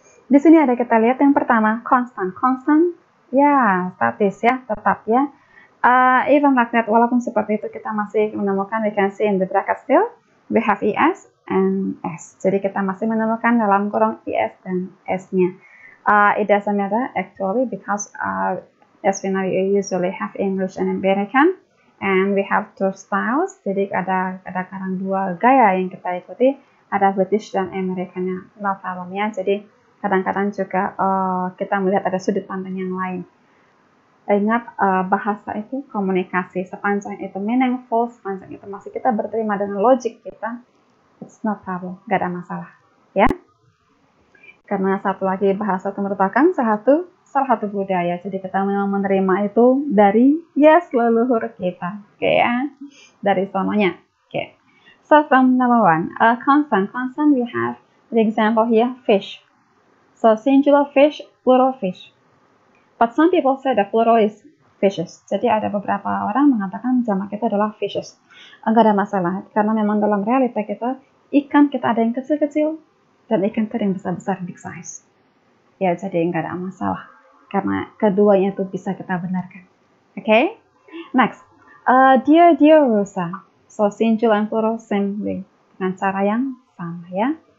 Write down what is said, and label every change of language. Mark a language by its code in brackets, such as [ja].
[id] Di sini ada kita lihat yang pertama, constant. Constant, statis ya, tetap ya. [en] Even like that, [id] walaupun seperti itu kita masih menemukan, [en] we can see in the bracket still, we have es and s. [id] Jadi kita masih menemukan dalam kurung es dan s-nya. [en] It doesn't matter actually because as we know you usually have English and American and we have two styles. [id] Jadi ada kadang dua gaya yang kita ikuti, ada British dan Americannya, no problem ya. Jadi kadang-kadang juga kita melihat ada sudut pandang yang lain. Ingat bahasa itu komunikasi, sepanjang itu meaningful, sepanjang itu masih kita berterima dengan logik kita, [en] it's no problem, [id] gak ada masalah ya. Karena satu lagi bahasa itu merupakan salah satu budaya. Jadi kita memang menerima itu dari leluhur kita. Oke ya. Dari sononya. Oke. [en] So from number one, constant. Constant we have the example here, fish. So singular fish, plural fish. But some people say the plural is fishes. [id] Jadi ada beberapa orang mengatakan jamak itu adalah fishes. Enggak ada masalah. Karena memang dalam realita kita, ikan kita ada yang kecil-kecil, dan ikan teri yang besar-besar, [en] big size. [id] Ya, jadi nggak ada masalah. Karena keduanya itu bisa kita benarkan. [en] Okay? Next. Dear Rosa. So, singular and plural same way. [id] Dengan cara yang sama ya.